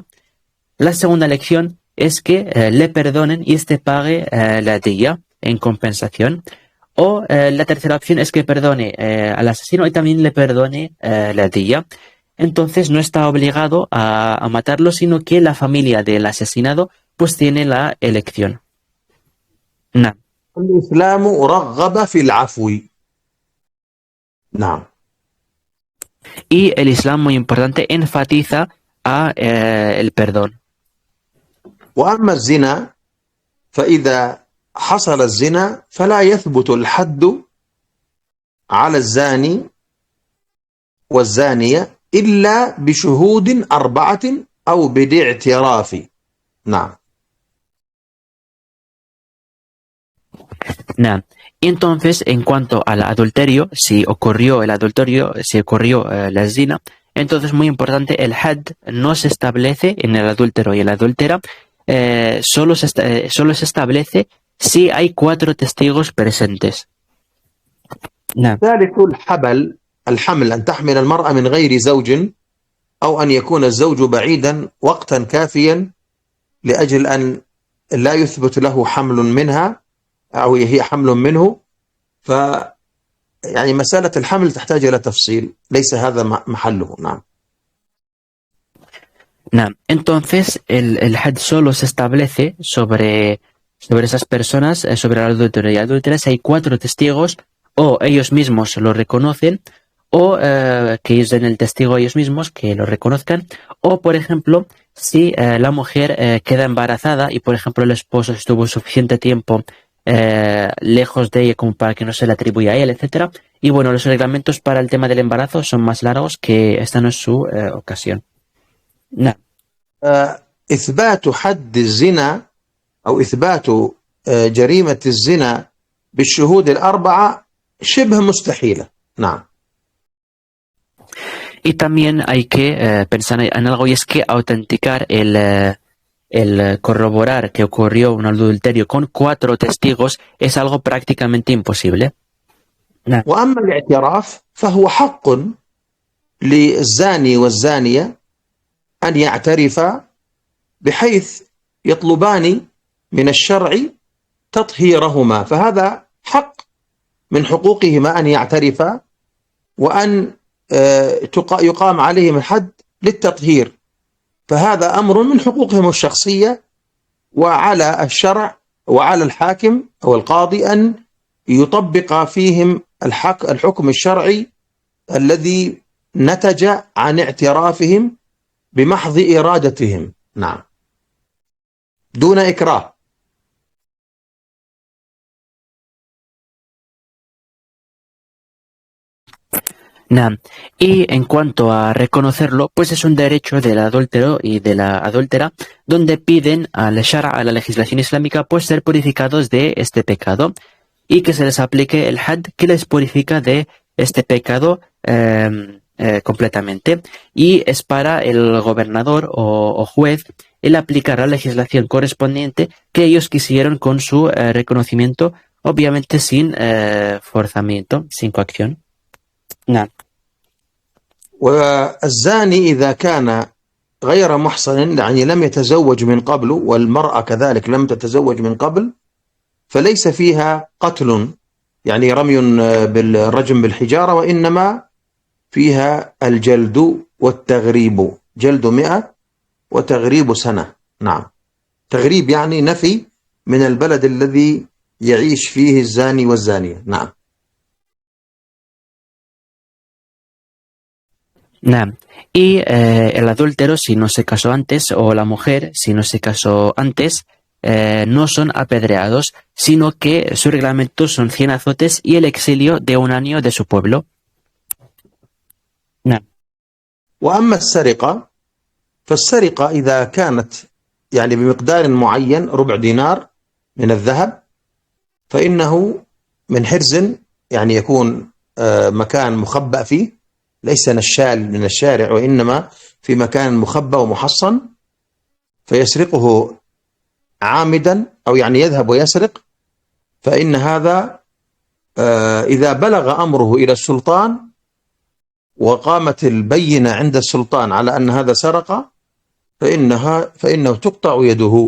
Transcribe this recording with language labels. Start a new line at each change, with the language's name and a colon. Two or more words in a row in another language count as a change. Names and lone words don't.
Spanish: La segunda elección es que le perdonen y este pague la día en compensación. O la tercera opción es que perdone al asesino y también le perdone la día. Entonces no está obligado a matarlo, sino que la familia del asesinado pues tiene la elección. No.
Arabic: الإسلام رغب في العفو. نعم.
Spanish: Y el Islam, muy importante, enfatiza a el perdón.
Arabic: وأما الزنا فإذا حصل الزنا فلا يثبت الحد على الزاني والزانية إلا بشهود 4 أو بالاعتراف. نعم. Nah.
Spanish: Y entonces, en cuanto al adulterio, si ocurrió el adulterio, si ocurrió la zina, entonces muy importante, el had no se establece en el adúltero y la adúltera, solo se establece si hay 4 testigos presentes. Nah.
Arabic: ثالث الحمل أن تحمل المرأة من غير زوج، أو أن يكون الزوج بعيدا وقتا كافيا لأجل أن لا يثبت له حمل منها أو هي حمل منه. يعني مسألة الحمل تحتاج إلى تفصيل، ليس هذا محله. نعم. نعم.
Spanish: Entonces el had solo se establece sobre esas personas, sobre el adúltero y la adúltera, si hay 4 testigos, o ellos mismos lo reconocen, o que ellos den el testigo ellos mismos, que lo reconozcan, o por ejemplo, si la mujer queda embarazada y por ejemplo el esposo estuvo suficiente tiempo lejos de ella como para que no se le atribuya a él, etcétera. Y bueno, los reglamentos para el tema del embarazo son más largos, que esta no es su ocasión. No.
Arabic: إثبات حد الزنا أو إثبات جريمة الزنا بالشهود 4 شبه مستحيلة. نعم.
Spanish: Y también hay que pensar en algo, y es que autenticar el corroborar que ocurrió un adulterio con 4 testigos es algo prácticamente imposible. No.
Arabic: وأما الاعتراف فهو حق للزاني والزانية أن يعترفا، بحيث يطلبان من الشرع تطهيرهما، فهذا حق من حقوقهما أن يعترفا، وأن يقام عليهم الحد للتطهير، فهذا أمر من حقوقهم الشخصية، وعلى الشرع وعلى الحاكم أو القاضي أن يطبق فيهم الحكم الشرعي الذي نتج عن اعترافهم بمحض إرادتهم. نعم، دون إكراه. Nah.
Spanish: Y en cuanto a reconocerlo, pues es un derecho del adúltero y de la adúltera, donde piden al shara, a la legislación islámica, pues ser purificados de este pecado y que se les aplique el had, que les purifica de este pecado completamente. Y es para el gobernador o juez el aplicar la legislación correspondiente que ellos quisieron con su reconocimiento obviamente sin forzamiento, sin coacción.
Arabic: نعم. والزاني إذا كان غير محصن يعني لم يتزوج من قبل والمرأة كذلك لم تتزوج من قبل فليس فيها قتل يعني رمي بالرجم بالحجارة وإنما فيها الجلد والتغريب جلد 100 وتغريب سنة. نعم. تغريب يعني نفي من البلد الذي يعيش فيه الزاني والزانية. نعم. نعم.
Spanish: Y el adúltero, si no se casó antes, o la mujer, si no se casó antes, no son apedreados, sino que su reglamento son 100 azotes y el exilio de 1 año de su pueblo.
Arabic: نعم. وأما السرقة فالسرقة إذا كانت يعني بمقدار معين 1/4 دينار من الذهب فإنه من حرز يعني يكون مكان مخبأ فيه ليس نشال من الشارع وإنما في مكان مخبأ ومحصن فيسرقه عامدا أو يعني يذهب ويسرق فإن هذا إذا بلغ أمره إلى السلطان وقامت البينة عند السلطان على أن هذا سرق فإنه تقطع يده.